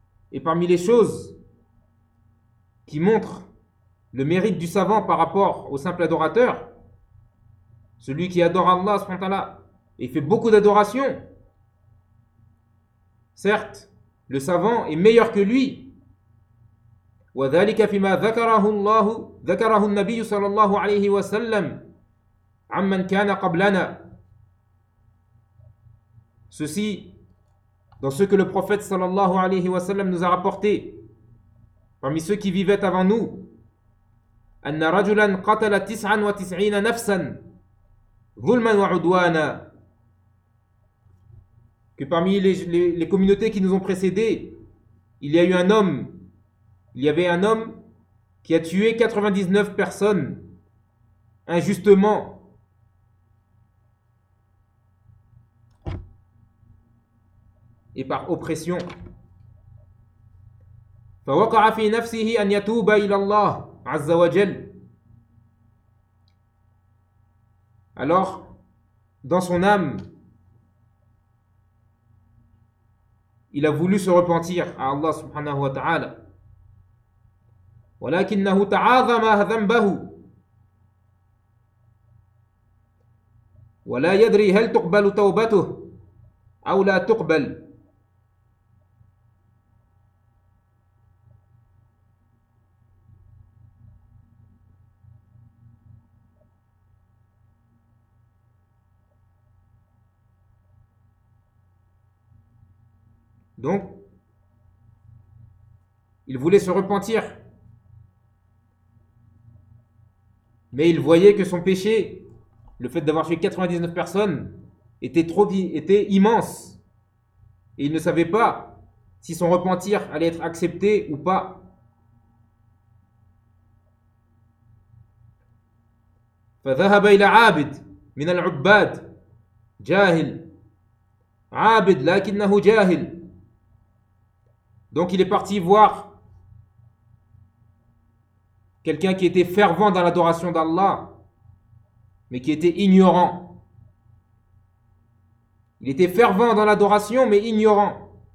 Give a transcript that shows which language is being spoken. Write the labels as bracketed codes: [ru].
[fr] Et parmi les choses qui montrent le mérite du savant par rapport au simple adorateur, celui qui adore Allah subhanahu wa ta'ala et fait beaucoup d'adoration, certes, le savant est meilleur que lui. [ar] وذلك فيما ذكره الله ذكره النبي صلى الله عليه وسلم عمن كان قبلنا. [fr] Ceci dans ce que le prophète sallallahu alayhi wa sallam nous a rapporté parmi ceux qui vivaient avant nous. [ar] أن رجلا قتل 99 نفسا ظلما وعدوانا. [fr] Que parmi les communautés qui nous ont précédés, il y a eu un homme, il y avait un homme qui a tué 99 personnes injustement. Et par oppression. [ar] فوقع في نفسه أن يتوب إلى الله عز وجل. [fr] Alors, dans son âme, il a voulu se repentir à Allah subhanahu wa ta'ala. [ar] ولكنه تعاظم ذنبه. ولا يدري هل تقبل توبته أو لا تقبل. [fr] Donc, il voulait se repentir, mais il voyait que son péché, le fait d'avoir tué 99 personnes, était immense. Et il ne savait pas si son repentir allait être accepté ou pas. [ar] فذهب إلى عابد من العباد جاهل عابد لكنه جاهل. [fr] Donc il est parti voir quelqu'un qui était fervent dans l'adoration d'Allah, mais qui était ignorant. Il était fervent dans l'adoration, mais ignorant.